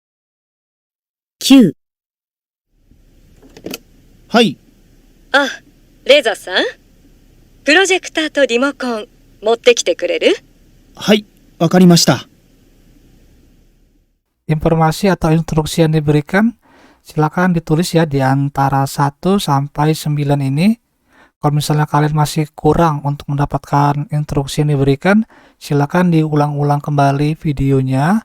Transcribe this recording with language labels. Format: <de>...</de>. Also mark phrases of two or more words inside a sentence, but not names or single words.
<ja>9、はい。あ、 レザさん、プロジェクターとリモコン持ってきてくれる？はい、わかりました。</ja> <id>Informasi atau instruksi yang diberikan silakan ditulis ya di antara 1 sampai 9 ini. Kalau misalnya kalian masih kurang untuk mendapatkan instruksi yang diberikan, silakan diulang-ulang kembali videonya.</id>